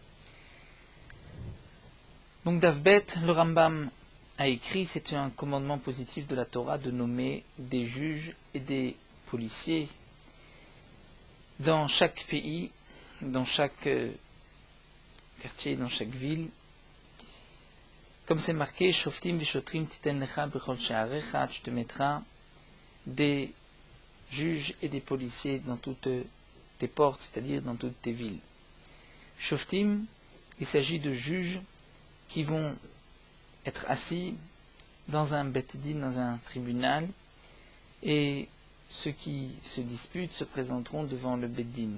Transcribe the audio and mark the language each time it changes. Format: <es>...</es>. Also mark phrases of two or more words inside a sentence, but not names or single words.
<fr>Donc Daf Bet, le Rambam a écrit, c'est un commandement positif de la Torah de nommer des juges et des policiers dans chaque pays, dans chaque quartier, dans chaque ville. Comme c'est marqué,</fr> <he>Shoftim v'shotrim titen lecha b'chol she'arecha,</he> <fr>tu te mettras des juges et des policiers dans toutes tes portes, c'est-à-dire dans toutes tes villes. Shoftim, il s'agit de juges qui vont être assis dans un</fr> <he>bet din,</he> <fr>dans un tribunal, et ceux qui se disputent se présenteront devant le</fr> <he>bet din.</he>